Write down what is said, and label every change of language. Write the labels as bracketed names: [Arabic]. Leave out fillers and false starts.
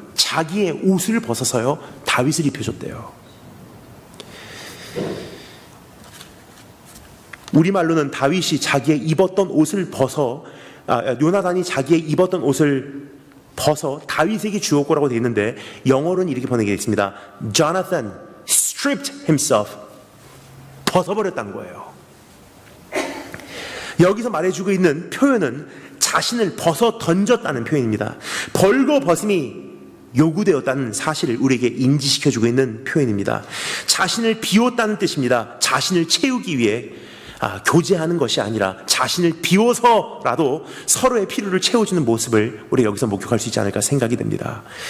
[Korean] 자기의 옷을 벗어서요, 다윗을 입혀줬대요. 우리말로는 다윗이 자기의 입었던 옷을 벗어, 요나단이 자기의 입었던 옷을 벗어 다윗에게 주었고라고 되어 있는데, 영어로는 이렇게 번역되어 있습니다. [English] Jonathan stripped himself. [Korean] 벗어버렸다는 거예요. 여기서 말해주고 있는 표현은 자신을 벗어 던졌다는 표현입니다. 벌거벗음이 요구되었다는 사실을 우리에게 인지시켜주고 있는 표현입니다. 자신을 비웠다는 뜻입니다. 자신을 채우기 위해 교제하는 것이 아니라 자신을 비워서라도 서로의 필요를 채워주는 모습을 우리가 여기서 목격할 수 있지 않을까 생각이 됩니다.